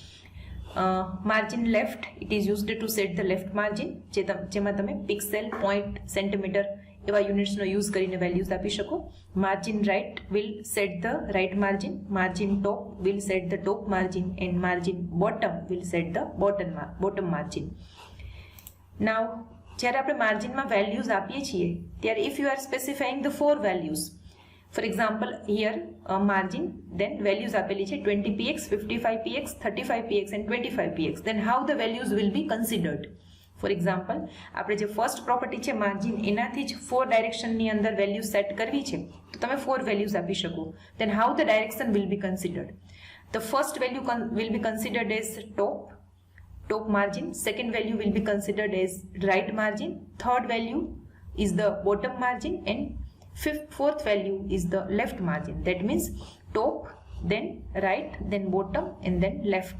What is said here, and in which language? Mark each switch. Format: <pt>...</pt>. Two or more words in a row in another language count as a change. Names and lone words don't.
<en>margin left it is used to set the left margin</en> <gu>જેમાં તમે પિક્સેલ પોઈન્ટ સેન્ટીમીટર એવા યુનિટ્સનો યુઝ કરીને વેલ્યુઝ આપી શકો</gu> <en>margin right will set the right margin margin top will set the top margin and margin bottom will set the bottom margin. Now,</en> <gu>જ્યારે આપણે માર્જિનમાં વેલ્યુઝ આપીએ છીએ ત્યારે</gu> <en>if you are specifying the 4 values, for example here margin then values</en> <gu>આપેલી છે</gu> <en>20px, 55px, 35px and 25px, then how the values will be considered? For example,</en> <gu>આપણે જે</gu> <en>first property</en> <gu>છે માર્જિન એનાથી જ 4 ડાયરેક્શનની અંદર વેલ્યુ સેટ કરવી છે તો તમે 4 વેલ્યુઝ આપી શકો.</gu> <en>Then how the direction will be considered? The first value will be considered as top margin, second value will be considered as right margin, third value is the bottom margin and fourth value is the left margin. That means top, then right, then bottom and then left.</en>